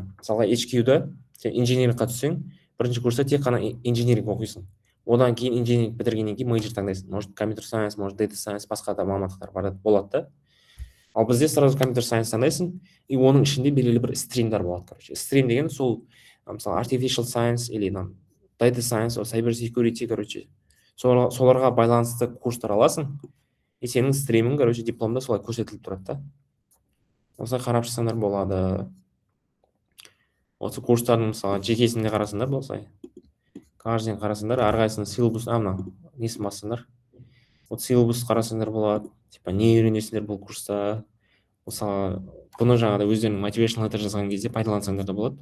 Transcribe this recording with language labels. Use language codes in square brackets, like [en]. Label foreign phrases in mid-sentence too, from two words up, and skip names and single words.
[kk] Мысалға HQ-да сен инженерлікқа түссең, бірінші курста тек қана инженеринг оқисың. Одан кейін инженеринг бітіргеннен кейін мейджор таңдайсың. Может, [en] computer science, [kk] может, [en] data science, [kk] басқа да мамандықтар болады да. Ал бізде сразу [en] computer science [kk] таңдайсың, и оның ішінде белгілі бір стримдар болады, короче. Стрим деген сол, мысалы, [en] artificial science или data science, cyber security, [kk] короче. соларға байланысты курстар аласың, и сенің стримің, короче, дипломда солай көрсетіліп тұрады да. Осылай қарап шықсаңдар болады. Осы курстардың мысалы жекесінде қарасаңдар болса, каждыйын қарасаңдар, әрқайсысының силабус, мына несін бассаңдар, вот силабус қарасаңдар болады, типа не үйренесіңдер бұл курста, мысалы бұны жаңағыдай өздерінің [en] motivational letter [kk] жазған кезде пайдалансаңдар да болады.